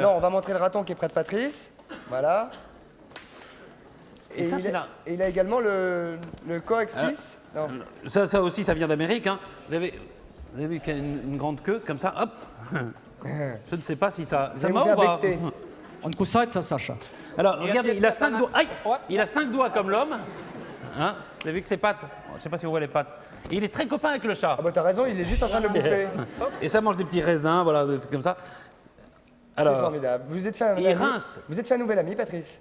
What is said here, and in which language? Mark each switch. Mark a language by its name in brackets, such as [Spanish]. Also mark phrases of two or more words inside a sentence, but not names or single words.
[French] Non, on va montrer le raton qui est près de Patrice. Voilà. Et ça, c'est là. Et il a également le coaxis. Non. Ça aussi, ça vient d'Amérique. Hein. Vous avez vu qu'il y a une grande queue, comme ça, hop. Je ne sais pas si ça Vous allez mord vous ou faire pas. becter. [Russian] Он кусается, Саша. [French] Alors, regardez, il a 5 doigts. Aïe, il a 5 doigts comme l'homme. Hein, vous avez vu que ses pattes, je ne sais pas si vous voyez les pattes. Et il est très copain avec le chat. Ah bah t'as raison, il est juste en train de le bouffer. Et ça mange des petits raisins, voilà, des trucs comme ça. C'est formidable. Vous êtes fait un il rince. Vous êtes fait un nouvel ami, Patrice.